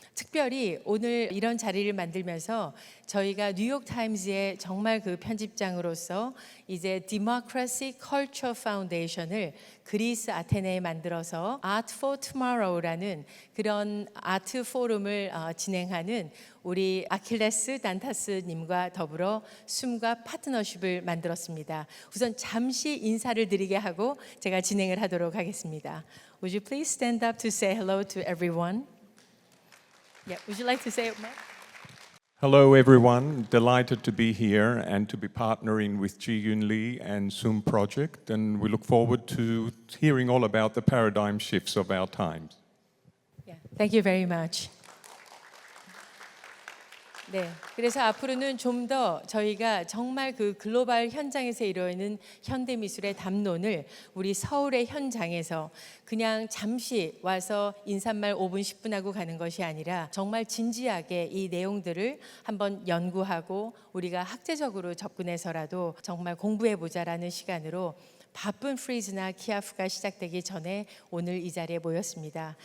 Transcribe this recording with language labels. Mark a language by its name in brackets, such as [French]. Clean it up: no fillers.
[Korean] 특별히 오늘 이런 자리를 만들면서 저희가 뉴욕타임즈의 정말 그 편집장으로서 이제 Democracy Culture Foundation을 그리스 아테네에 만들어서 Art for Tomorrow라는 그런 아트 포럼을 진행하는 우리 아킬레스 단타스님과 더불어 SUUM과 파트너십을 만들었습니다. 우선 잠시 인사를 드리게 하고 제가 진행을 하도록 하겠습니다. [English] Would you please stand up to say hello to everyone? Yeah, would you like to say it, Mark? Hello everyone, delighted to be here and to be partnering with Ji-Yoon Lee and SUUM Project, and we look forward to hearing all about the paradigm shifts of our times. Yeah, thank you very much. [Korean] 네, 그래서 앞으로는 좀 더 저희가 정말 그 글로벌 현장에서 이루어지는 현대미술의 담론을 우리 서울의 현장에서 그냥 잠시 와서 인사말 5분, 10분 하고 가는 것이 아니라 정말 진지하게 이 내용들을 한번 연구하고 우리가 학제적으로 접근해서라도 정말 공부해보자라는 시간으로 바쁜 프리즈나 키아프가 시작되기 전에 오늘 이 자리에 모였습니다.